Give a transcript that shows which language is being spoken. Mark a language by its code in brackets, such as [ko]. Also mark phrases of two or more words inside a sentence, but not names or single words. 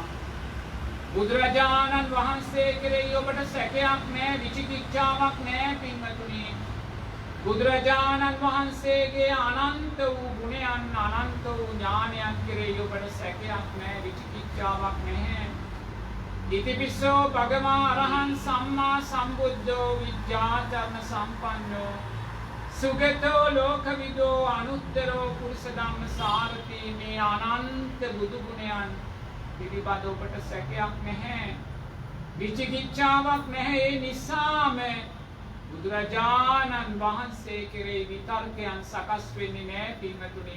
[si] බුදුරජාණන් වහන්සේ කෙරෙහි ඔබට සැකයක් නැහැ, විචිකිච්ඡාවක් නැහැ පින්වතුනි. බුදුරජාණන් වහන්සේගේ අනන්ත වූ ගුණයන්, අනන්ත වූ ඥානයන් කෙරෙහි ඔබට සැකයක් නැහැ, විචිකිච්ඡාවක් නැහැ. [pi] ඉතිපිසෝ භගවා අරහං සම්මා සම්බුද්ධෝ විද්‍යාචරණ සම්පන්නෝ සුගතෝ ලෝකවිදෝ අනුත්තරෝ පුරුෂ ධම්ම සාරති. [si] මේ අනන්ත බුදු ගුණයන් පිළිබඳ ඔබට සැකයක් නැහැ, විචිකිච්ඡාවක් නැහැ. ඒ නිසාම බුදුරජාණන් වහන්සේ කෙරෙහි විතර්කයන් සකස් වෙන්නේ නැහැ පින්වතුනි.